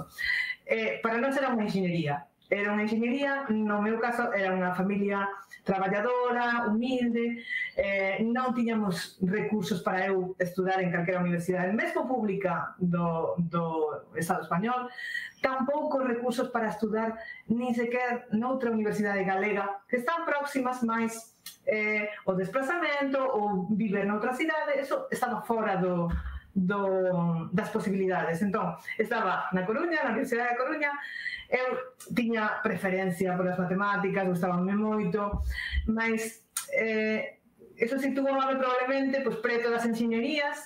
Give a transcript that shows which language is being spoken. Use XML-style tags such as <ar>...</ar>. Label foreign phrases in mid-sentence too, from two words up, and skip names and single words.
<pt>Para nós era uma engenharia, no meu caso, era uma família trabalhadora, humilde, não tínhamos recursos para eu estudar em qualquer universidade, mesmo pública do Estado espanhol, tampouco recursos para estudar nem sequer noutra universidade galega, que están próximas, mas o desplazamento ou viver noutra cidade,</pt> <gl>eso estaba fora das posibilidades.</gl> <pt>Então, estava</pt> <gl>na Coruña, na Universidade da Coruña, eu tiña preferencia polas matemáticas, gustabanme moito, mas eso situoume probablemente preto das enxeñerías.</gl>